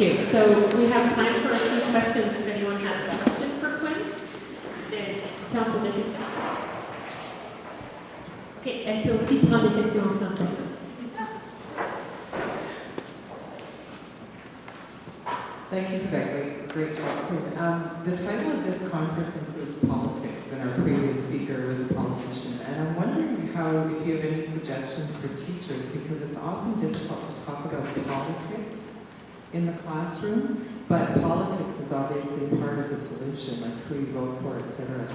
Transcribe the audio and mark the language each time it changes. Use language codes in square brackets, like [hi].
[en] So we have time for a few questions if anyone has a question for Quinn. [fr] Temps pour des questions. Ok, elle peut aussi prendre des questions en français. [en] Thank you for that great job, Quinn. The title of this conference includes politics, and our previous speaker was a politician. And I'm wondering if you have any suggestions for teachers, because it's often difficult to talk about politics in the classroom, but politics is obviously part of the solution, like who you vote for, etc.